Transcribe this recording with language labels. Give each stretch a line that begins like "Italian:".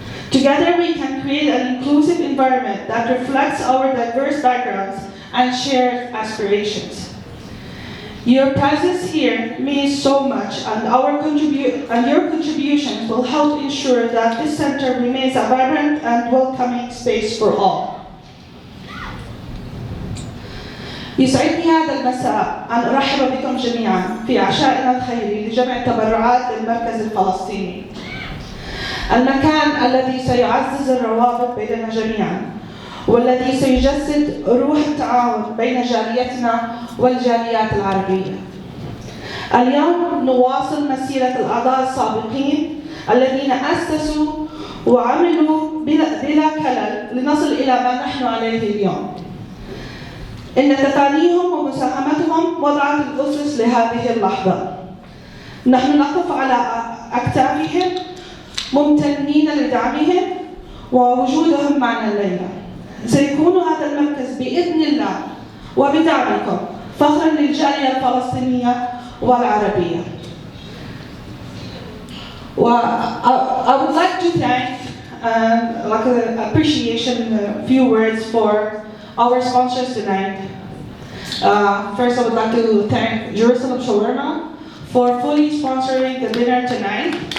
English: Together we can create an inclusive environment that reflects our diverse backgrounds and shared aspirations. Your presence here means so much, and your contributions will help ensure that this center remains a vibrant and welcoming space for all.
Arabic: يسعدني هذا المساء أن أرحب بكم جميعا في عشائنا الخيري لجمع التبرعات للمركز الفلسطيني. المكان الذي سيعزز الروابط بيننا جميعا، والذي سيجسد روح التعاون بين جاليتنا والجاليات العربية. اليوم نواصل مسيرة الأعضاء السابقين الذين أسسوا وعملوا بلا كلل لنصل إلى ما نحن عليه اليوم. إن تفانيهم ومساهمتهم وضعت الأسس لهذه اللحظة. نحن نقف على أكتافهم ممتنين لدعمهم ووجودهم معنا الليلة. سيكون هذا المركز بإذن الله وبدعمكم فخرا للجالية الفلسطينية والعربية.
English: I would like to thank, like an appreciation, a few words for our sponsors tonight. First, I would like to thank Jerusalem Shawarma for fully sponsoring the dinner tonight.